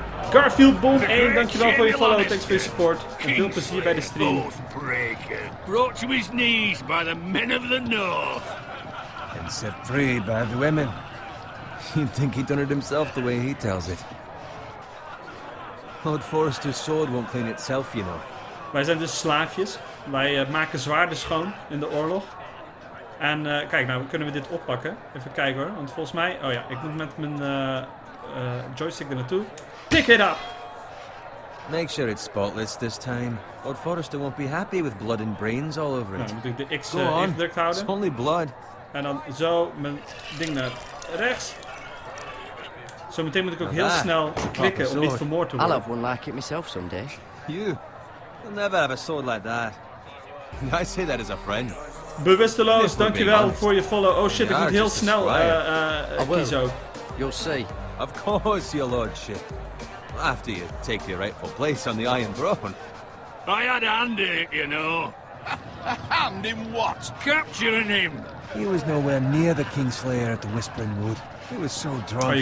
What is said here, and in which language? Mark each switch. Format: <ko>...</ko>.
<nl>Garfield Boom 1, dankjewel voor je follow, thanks voor je support. En veel plezier bij de stream.</nl> <en>Brought to his knees by the men of the north. And set free by the women. You'd think he'd done it himself the way he tells it. Lord Forrester's sword won't clean itself, you know.</en> <nl>Wij zijn dus slaafjes. Wij maken zwaarden schoon in de oorlog. En kijk, nou kunnen we dit oppakken. Even kijken hoor, want volgens mij... Oh ja, ik moet met mijn joystick er naartoe.</nl> <en>Pick it up! Make sure it's spotless this time. Lord Forrester won't be happy with blood and brains all over it.</en> <nl>Nou, dan moet ik de X</nl> <en>Go on,</en> <nl>ingedrukt houden.</nl> <en>it's only blood.</en> <nl>En dan zo mijn ding naar rechts. Zometeen moet ik ook heel snel klikken om niet vermoord te worden.</nl> <en>I'll have one like it myself someday. You? You'll never have a sword like that. I say that as a friend.</en> <nl>Bewusteloos, dankjewel voor je follow.</nl> <en>Oh shit,</en> <nl>ik moet heel snel kiezen ook.</nl> <en>You'll see. Of course, your lordship. After you take your rightful place on the Iron Throne. I had a hand in it, you know. hand in what? Capturing him. He was nowhere near the Kingslayer at the Whispering Wood. He was so drunk</en> <nl>je</nl>